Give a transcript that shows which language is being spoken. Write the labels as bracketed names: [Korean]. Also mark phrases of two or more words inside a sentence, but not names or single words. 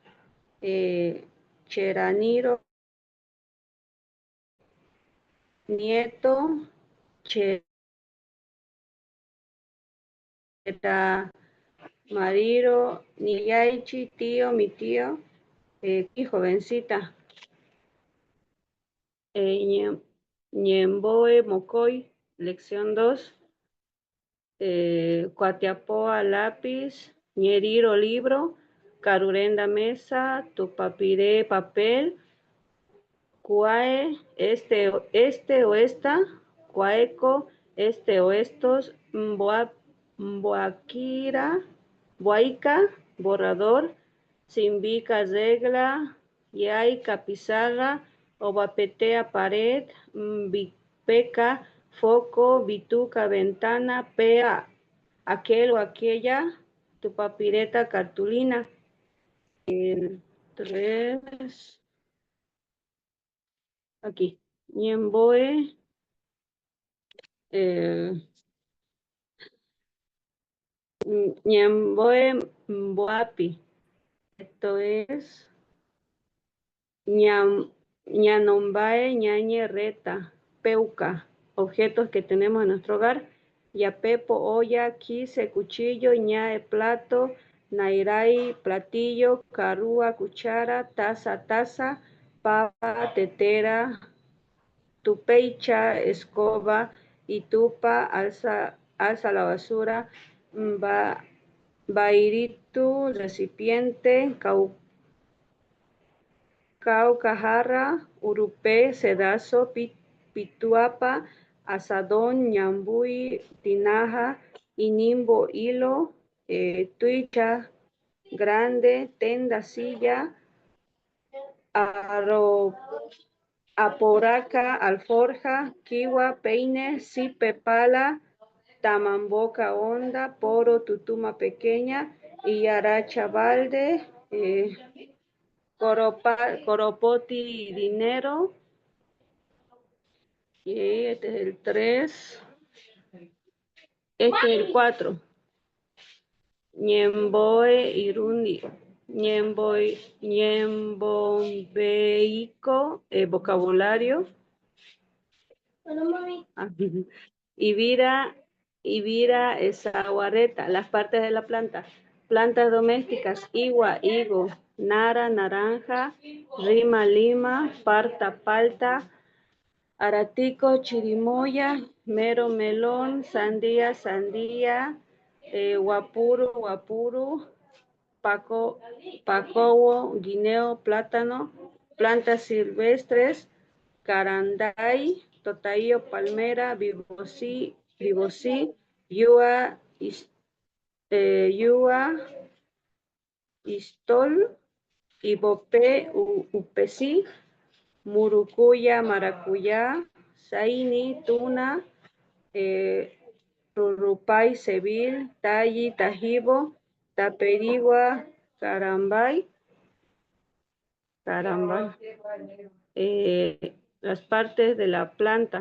[Eastern Bolivian Guaraní] Cheraniro, nieto. Mariro, Niyaichi, [Spanish] tío, mi tío. Jovencita. [Eastern Bolivian Guaraní] Ñemboe, Mocoy, lección 2. Cuatiapoa, lápiz. Ñeriro, libro. Carurenda, mesa. Tupapiré, [Spanish] papel. Cuae, este o esta. Cuaeco, este o estos. [Eastern Bolivian Guaraní] Mboakira, Boaica, borrador. Simbica, regla. Yaica, pizarra. Obapetea, pared. Bipeca, foco. [Spanish] Bituca, ventana. Pea, aquel o aquella. [Eastern Bolivian Guaraní] Tu papireta, cartulina. 3. [Spanish] Aquí. [Eastern Bolivian Guaraní] Ñemboe. Ñemboe, Mboapi. [Spanish] Esto es [Eastern Bolivian Guaraní] Ñanombae, Ñañe, Reta, Peuca, [Spanish] objetos que tenemos en nuestro hogar. Yapepo, olla, quise, cuchillo, ñae, plato, nairai, platillo, carúa, cuchara, taza, papa, tetera, tupeicha, escoba, y tupa, alza la basura, bairitu, recipiente, Caucajarra, Urupé, Sedazo, Pituapa, Asadón, Ñambuy, Tinaja, Inimbo, Hilo, Tuicha, Grande, Tenda, Silla, Aporaca, Alforja, Kiwa, Peine, Sipe, Pala, Tamamboca, Honda, Poro, Tutuma pequeña, y Aracha, Balde, Coropoti, dinero. Y este es el 3. Este es el 4. [Eastern Bolivian Guaraní] Ñemboe, Irundi. Ñembomeico, vocabulario. Ibira, Zaguareta, [Spanish] las partes de la planta. Plantas domésticas, igua, higo, nara, naranja, rima, lima, parta, palta, aratico, chirimoya, mero, melón, sandía, guapuru, pacobo, guineo, plátano, plantas silvestres, [Eastern Bolivian Guaraní] caranday, totaillo, palmera, vivosí, yua, istol, ibopé, upesí, murucuya, maracuyá, zaini, tuna, rurupay, sevil, tayi, tajibo, taperigua, carambay, [Spanish] las partes de la planta.